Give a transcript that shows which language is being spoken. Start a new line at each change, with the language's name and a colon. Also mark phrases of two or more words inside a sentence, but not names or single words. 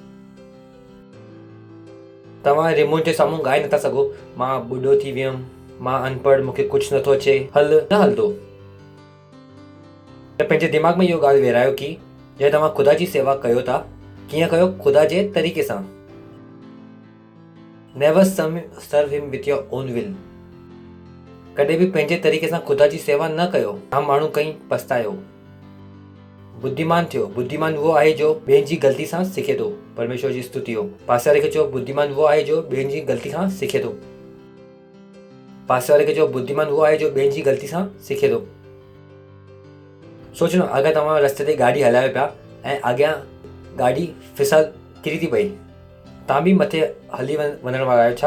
Sindhi: तव्हां रिमोट जे साम्हूं ॻाए नथा सघो मां ॿुढो थी वियुमि, मां अनपढ़, मूंखे कुझु नथो अचे, हल न हलंदो। त पंहिंजे दिमाग़ में इहो ॻाल्हि वेरायो की जॾहिं तव्हां ख़ुदा जी सेवा कयो था, कीअं कयो? ख़ुदा जे तरीक़े सां।
English: Never serve him with your own will.
Sindhi: कॾहिं बि पंहिंजे तरीक़े सां ख़ुदा जी सेवा न कयो। जाम माण्हू कई पछतायो। बुद्धिमान थियो। बुद्धिमान उहो आहे जो ॿियनि जी ग़लती सां सिखे थो। परमेश्वर जी स्तुति हो। पासे वारे खे चओ बुद्धिमान उहो आहे जो ॿियनि जी ग़लती सां सिखे थो। पासे वारे खे चओ बुद्धिमान उहो आहे जो ॿियनि जी ग़लती सां सिखे थो। सोचो न, अगरि तव्हां रस्ते ते गाॾी हलायो पिया ऐं अॻियां गाॾी फिसल किरी थी पई, तव्हां बि मथे हली वञण वारा आहियो छा?